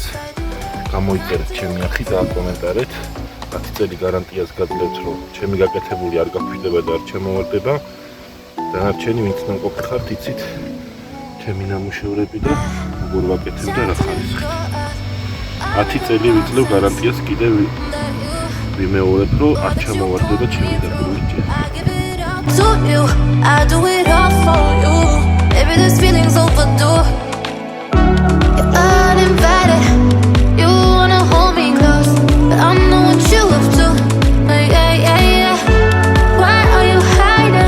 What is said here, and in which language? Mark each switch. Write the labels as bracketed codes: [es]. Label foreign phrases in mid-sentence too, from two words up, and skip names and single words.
[ka] გამოიწერეთ ჩემი არხი და აკომენტარეთ. 10 წელი გარანტიას გაძლევთ, რომ ჩემი გაკეთებული არ გაგვიდება და არ შემოვარდება. დანარჩენი ვინც ნაყოფი ხართ, იცით ჩემი ნამუშევრები და როგორ ვაკეთებ და რა ხარისხით. 10 წელი ვიძლევ გარანტიას კიდევ ვიმეორებ, რომ არ შემოვარდება ჩემი დაგროვილი ჭერი. [en] To you, I do it all for you. Maybe this feeling's overdue. You're uninvited. You wanna hold me close, but I know what you love to. Yeah. Why are you hiding?